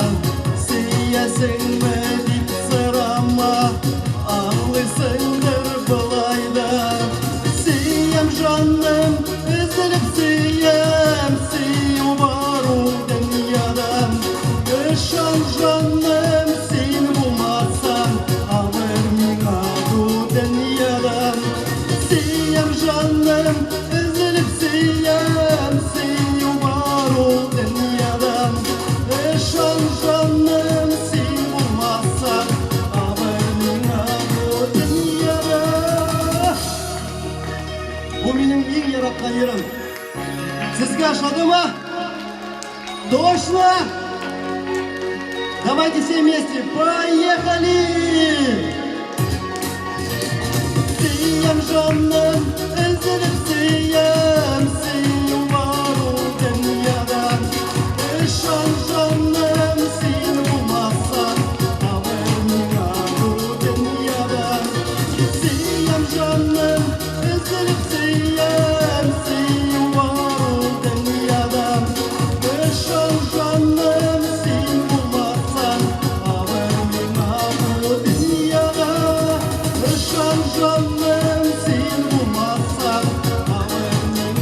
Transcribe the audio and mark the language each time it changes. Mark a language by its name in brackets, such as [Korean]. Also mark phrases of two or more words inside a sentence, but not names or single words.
[Tatar] Сөясеңме дип сорама, аңлыйсыңдыр былай да. Сөям жаным, өзелеп сөям, сөю бар ул дөньяда. Ышан жаным, сен булмасаң, алыр миңа бу дөньядан. Сөям жаным, өзелеп сөям, сөю бар ул дөньядан. Ышан жаным, сен булмасаң, алыр миңа бу дөньяда. Бу минем иң яраткан ерім. Сезгә ошады ма? [Russian] Точно! Давайте все вместе, поехали! [Tatar] Сөям жаным, өзелеп сөям, сөю бар ул дөньядан. Ышан жаным, сен булмасаң, алыр миңа бу дөньядан. Сөям жаным, өзелеп сөям, сөю бар ул дөньядан. Ышан жаным, сен булмасаң, алыр миңа бу дөньяда. Ышан жаным, сен булмасаң, алыр